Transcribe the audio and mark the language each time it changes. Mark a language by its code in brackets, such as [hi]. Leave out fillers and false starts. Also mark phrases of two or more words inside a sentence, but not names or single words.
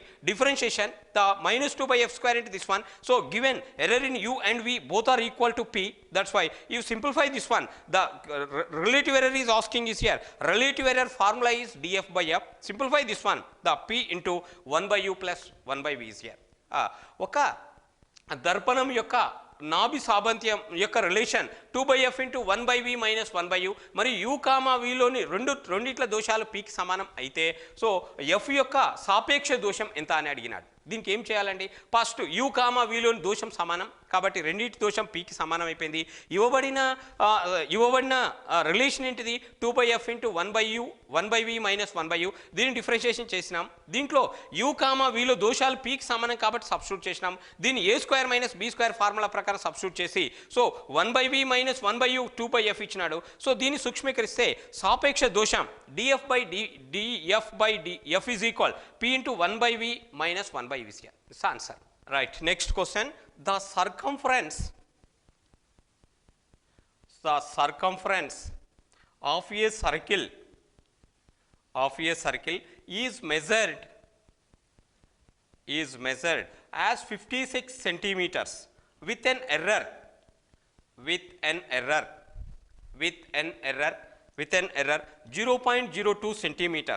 [en] Differentiation, the minus 2 by F square into this one. So given error in U and V both are equal to P. That's why you simplify this one. The relative error is asking is here. Relative error formula is dF by F. Simplify this one. The P into 1 by U plus 1 by V is here. [te] దర్పణం యొక్క నాభి సాబంత్యం యొక్క రిలేషన్ [en] 2 by F into 1 by V minus 1 by U [te] మరియు U కామా Vలోని రెండిట్ల దోషాలు Pకి సమానం అయితే సో F యొక్క సాపేక్ష దోషం ఎంత అని అడిగినాడు. దీనికి ఏం చేయాలండి, ఫస్ట్ U కామా Vలోని దోషం సమానం కాబట్టి రెండింటి దోషం Pకి సమానం అయిపోయింది. ఇవ్వబడిన రిలేషన్ ఏంటిది [en] 2 by F into 1 by U 1 by V minus 1 by U. [te] దీన్ని డిఫరెన్షియేషన్ చేసినాం. దీంట్లో U కామా Vలో దోషాలు Pకి సమానం కాబట్టి సబ్స్టిట్యూట్ చేసినాం. దీన్ని [en] A square minus B square formula [te] ప్రకారం సబ్స్టిట్యూట్ చేసి [en] So 1 by V minus 1 by U 2 by F [te] ఇచ్చినాడు. [en] సో [te] దీన్ని సూక్ష్మీకరిస్తే సాపేక్ష దోషం [en] dF by F is equal P into 1 by V minus 1 by U is here. This answer. Right. Next question. The circumference of a circle is measured as 56 centimeters with an error 0.02 centimeters.